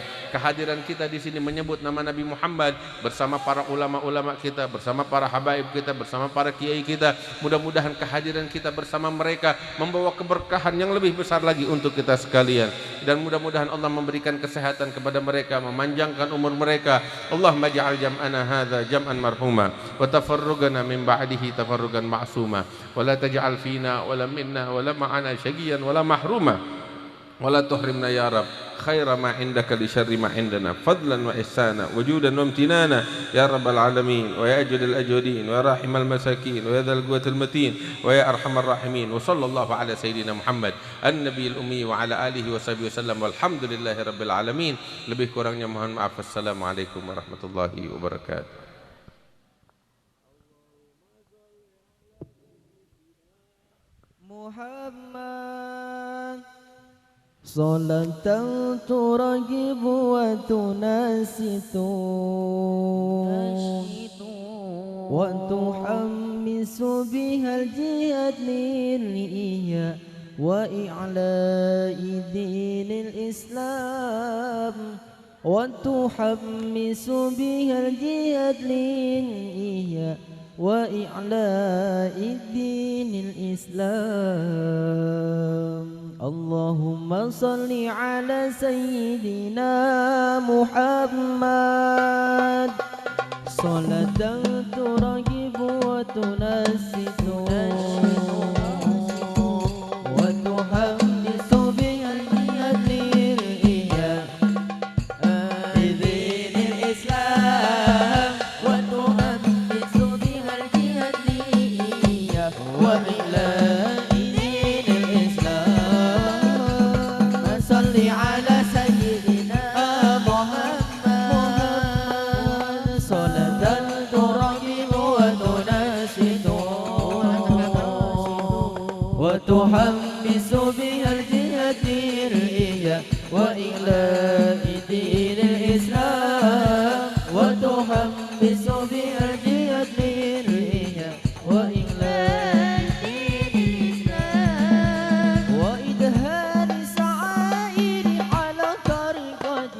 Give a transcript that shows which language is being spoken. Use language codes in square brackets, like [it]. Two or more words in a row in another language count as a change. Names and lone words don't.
[id] Kehadiran kita di sini menyebut nama Nabi Muhammad bersama para ulama kita, bersama para habaib kita, bersama para kiai kita. Mudah-mudahan kehadiran kita bersama mereka membawa keberkahan yang lebih besar lagi untuk kita sekalian, dan mudah-mudahan Allah memberikan kesehatan kepada mereka, memanjangkan umur mereka. [ar] اللهم اجعل جمعنا هذا جمعا مرحوما وتفرقنا من بعده تفرقا معصوما ولا تجعل فينا ولا منا ولا معنا شقيا ولا محروما ولا تحرمنا يا رب خير ما عندك لشر ما عندنا فضلا وإحسانا وجودا وامتنانا يا رب العالمين ويا أجود الأجودين ويا راحم المساكين ويا ذا القوة المتين ويا أرحم الراحمين. وصلى الله على سيدنا محمد النبي الأمي وعلى آله وصحبه وسلم والحمد لله رب العالمين. [id] Lebih kurangnya mohon maaf. [ar] السلام عليكم ورحمة الله وبركاته. محمد صلاة ترغب وتنشط وتحمس بها الجهاد للعلياء وإعلاء دين الإسلام وتحمس بها الجهاد للعلياء وإعلاء دين الإسلام. اللهم صل على سيدنا محمد صلاة ترغب وتنشط وتحمس بها الجهاد للعلياء دين الإسلام وتحمس بها الجهاد للعلياء وإعلاء دين الإسلام. صل على سيدنا محمد صلاة ترغب وتنشط وتحمس بها الجهاد للعلياء وإعلاء دين الإسلام و تحمس بها الجهاد للعلياء وإعلاء دين الإسلام وإظهار شعائر على طريقة